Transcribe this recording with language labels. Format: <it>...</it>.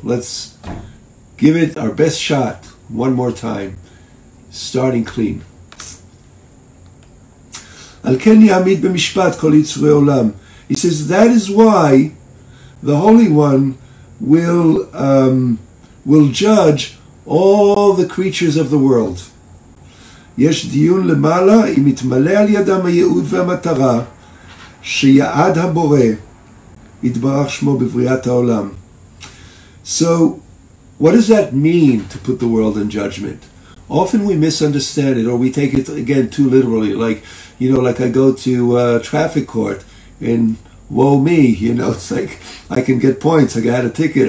<en>Let's give it our best shot one more time, starting clean. He says that is why the Holy One will judge all the creatures of the world.</en> <he>יש דיון למעלה אם יתמלא על ידם הייעוד והמטרה שיעד הבורא יתברך שמו בבריאת העולם.</he> <en>So, what does that mean to put the world in judgment? Often we misunderstand it, or we take it again too literally. Like, like I go to traffic court and woe me, it's like I can get points. I got a ticket.</en>